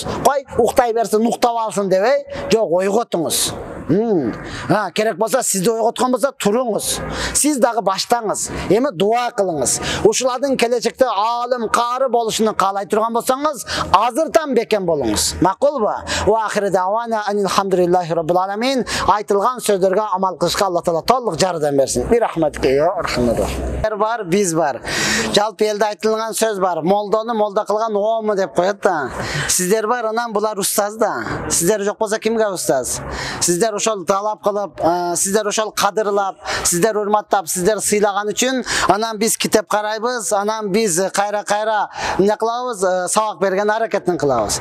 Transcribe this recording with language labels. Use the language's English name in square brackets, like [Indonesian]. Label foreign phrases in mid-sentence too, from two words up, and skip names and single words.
[Kyrgyz] Кой, уктай берсин, уктап алсын дебей, жок, ойготуңуз. Керек болса, сизди ойготкон болса, туруңуз. Сиз дагы баштаңыз. Эми дуа кылыңыз. Ушулардын келечекте алым, кары болушун каалай турган болсоңуз, азыртан бекен болуңуз. Макулбу? [Arabic] وآخر دعوانا الحمد لله رب العالمين. [Kyrgyz] Айтылган сөздөргө амал кылышка Алла Таала толук жардам берсин. [Arabic] برحمتك يا أرحم. [Kyrgyz] Бар, биз бар. Жалпы элде айтылган сөз бар. Молдону молда кылган оому деп коет да. Сиздер бар, анан булар устаз да. Сиздер жок болсо кимге устаз? Сиздер ошол талап кылып, сиздер ошол кадырлап, сиздер урматтап, сиздер сыйлаган үчүн, анан биз китеп карайбыз, анан биз кайра эмне кылабыз, сабак берген аракетин кылабыз.